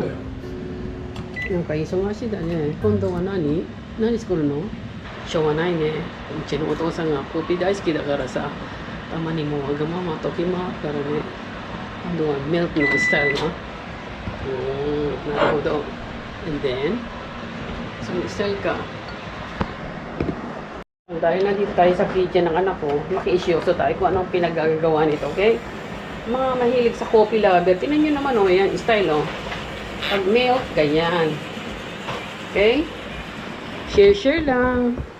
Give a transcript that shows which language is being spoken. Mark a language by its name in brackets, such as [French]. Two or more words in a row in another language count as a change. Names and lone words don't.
[Japanese] なんか忙しいだね。今度は何作るの？しょうがないね。うちのお父さんがコーヒー大好きだからさ、たまにもうわがまま時もあるからね。今度はミルクのスタイルな。なるほど。 [English] And then, [Japanese] そのスタイルか。 [Filipino] Dahil nandito tayo sa kitchen ng anak ko, maki-isyoso tayo kung anong pinagagawa nito, okay? Mga mahilig sa [English] coffee lover, [Filipino] tingnan nyo naman, oh, yan, style, oh. Pag milk, ganyan. Okay? Share lang.